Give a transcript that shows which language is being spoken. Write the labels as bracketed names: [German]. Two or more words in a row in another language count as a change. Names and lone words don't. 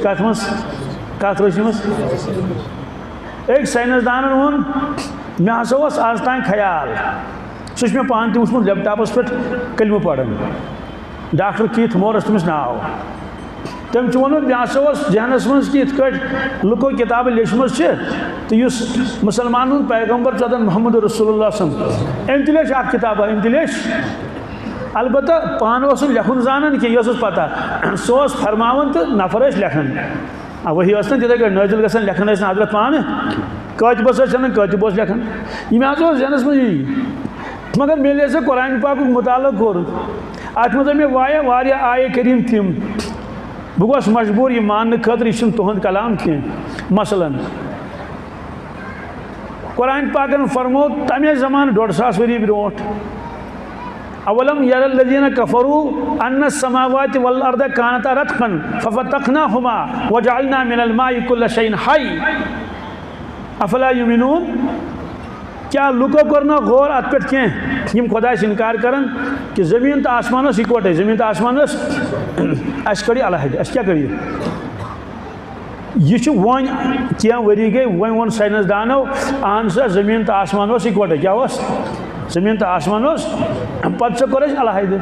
[Kashmiri] کَتھ روشنی منٛز أکۍ ساینَسدانَن ووٚن مےٚ ہسا اوس آز تام خیال سُہ چھُ مےٚ پانہٕ تہِ وٕچھمُت لیپ ٹاپَس پٮ۪ٹھ کلمہٕ پَران ڈاکٹر کیٖتھ مورَس تٔمِس ناو تٔمۍ چھُ ووٚنمُت مےٚ ہسا اوس ذہنَس منٛز کہِ یِتھ کٲٹھۍ لُکو کِتابہٕ لیچھمٕژ چھِ تہٕ یُس مُسلمانَن ہُنٛد پیغمبر چھُ [Arabic] محمد رسول اللہ صلی اللہ علیہ وسلم [Kashmiri] أمۍ تہِ لیچھ اکھ کِتابہ أمۍ تہِ لیچھ البتہ پانہٕ اوس نہٕ لیکھُن زانان کینٛہہ یہِ ٲسٕس پتہ سُہ اوس فرماوان تہٕ نفر ٲسۍ لیکھان. وہی ٲس نہٕ تِتھَے کٲٹھۍ نٲزِل گژھان لیکھان ٲسۍ نہٕ حضرت پانہٕ کٲتِبَس ٲسۍ اَنان کٲتِب اوس لیکھان. یہِ مےٚ ہسا اوس ذہنَس منٛز یی مگر مےٚ ییٚلہِ سا قرآنِ پاکُک مُطالعہٕ کوٚر اَتھ منٛز آے مےٚ واریاہ آیے کریٖم تِم بہٕ گوس مجبوٗر یہِ ماننہٕ خٲطرٕ یہِ چھُنہٕ تُہُنٛد کلام کینٛہہ. مثلاً قرآنِ پاکن فرمو تَمے زمانہٕ 150 ؤری برونٛٹھ [Arabic] اولم یر الذین کفروا ان السماوات والارض کانتا رتقا ففتقناهما وجعلنا من الماء كل شيء حي افلا یؤمنون. [Kashmiri] کیا لُکو کوٚر نہ غور اَتھ پٮ۪ٹھ کینٛہہ یِم خۄدایَس اِنکار کران کہِ زٔمیٖن تہٕ آسمان ٲس اِکوَٹَے زٔمیٖن تہٕ آسمان ٲس اَسہِ کٔڑ یہِ علیحدٕ اَسہِ کیٛاہ کٔڑ یہِ چھُ وۄنۍ کینٛہہ ؤری گٔے وۄنۍ ووٚن ساینَسدانو اہن سا زٔمیٖن تہٕ آسمان اوس اِکوَٹَے کیٛاہ اوس زٔمیٖن تہٕ آسمان اوس پَتہٕ سا کوٚر اَسہِ علیحدٕ.